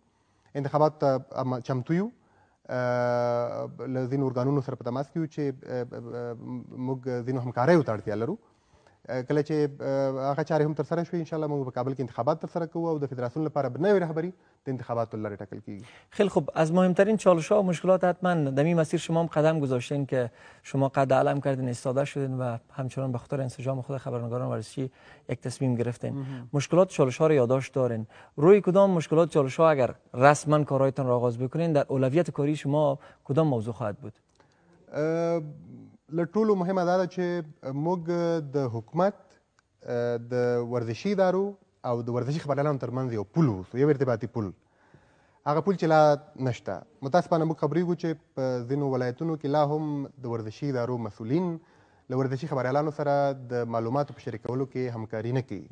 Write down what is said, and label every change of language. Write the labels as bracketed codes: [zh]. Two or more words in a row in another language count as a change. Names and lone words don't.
[ps] انتخابات ته چمتو یو، له ځینو ارګانونو سره په تماس کې یو چې موږ ځینو همکاریو ته اړتیا لرو. کله چې هغه چارې هم ترسره شوي، انشاءالله موږ په کابل کې انتخابات ترسره کوو او د فدراسیون لپاره به نوې رهبري د انتخاباتو له لارې ټاکل کیږي. [fa] خیلی خوب. از مهمترین چالش‌ها و مشکلات حتما در این مسیر شما هم قدم گذاشتین که شما قد علم کردین، ایستاده شدین و همچنان به خاطر انسجام خود خبرنگاران ورزشی یک تصمیم گرفتین. مشکلات چالش‌ها رو یادداشت دارین. روی کدام مشکلات چالش‌ها اگر رسما کارهایتان را آغاز بکنین، در اولویت کاری شما کدام موضوع خواهد بود؟ [ps] له ټولو مهمه دا ده چې موږ د حکومت، د ورزشي ادارو او د ورزشي خبریالانو ترمنځ یو پل اوسو، یو ارتباطي پل. هغه پل چې لا نشته. متاسفانه موږ خبریږو چې په ځینو ولایتونو کې لا هم د ورزشي ادارو مسؤلین له ورزشي خبریالانو سره د معلوماتو په شریکولو کې همکاري نه کوي.